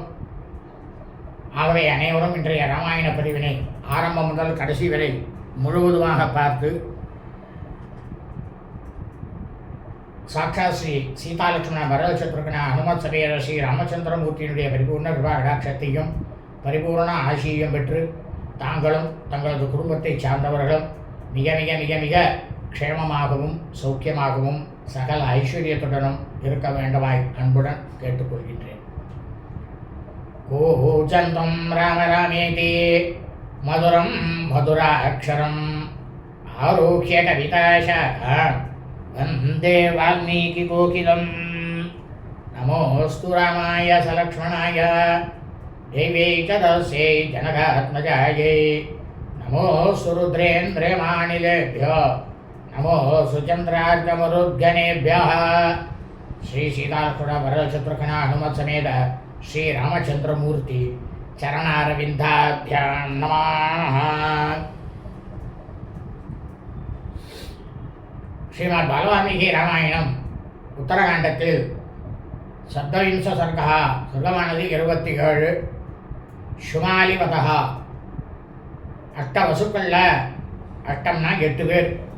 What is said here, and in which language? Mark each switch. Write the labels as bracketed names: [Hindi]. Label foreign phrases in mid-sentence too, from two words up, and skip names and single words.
[Tamil] ஆகவே அனைவரும் இன்றைய ராமாயண பதிவினை ஆரம்பம் முதல் கடைசி வரை முழுவதுமாக பார்த்து சாட்சாத் ஸ்ரீ சீதாலட்சுமண வரதசத்ருகன ஹனுமத் சபையர ஸ்ரீ ராமச்சந்திரமூர்த்தியினுடைய பரிபூர்ண கிருபா கடாட்சத்தையும் பரிபூர்ண ஆசியையும் பெற்று தாங்களும் தங்களது குடும்பத்தை சார்ந்தவர்களும் மிக மிக மிக மிக க்ஷேமமாகவும் சௌக்கியமாகவும் சகல ஐஸ்வர்யத்துடனும் இருக்க வேண்டுமாய் அன்புடன் கேட்டுக்கொள்கின்றேன். [Sanskrit] कूजन्तम् राम रामेति मधुरम् मधुराक्षरम् आरुह्य कविताशाखाम् वन्दे वाल्मीकिकोकिलं। नमोऽस्तु रामाय सलक्ष्मणाय देव्यै च तस्यै जनकात्मजायै। नमोऽस्तु रुद्रेन्द्रमानिलेभ्यो नमोऽस्तु चन्द्रार्कमरुद्गणेभ्यः। श्री सीतालक्ष्मण वरदशत्रुघ्न हनुमत् समेत श्री रामचन्द्रमूर्ति चरणारविन्दाभ्यां नमः। [Tamil] ஸ்ரீமத் பாலவால்மீகி ராமாயணம் உத்தரகாண்டத்தில் [Sanskrit] सप्तविंश सर्गः, [Tamil] சர்க்கமானது 27, சுமாலிவதா, அஷ்ட வசுக்களில் அஷ்டம்னா 8 பேர்.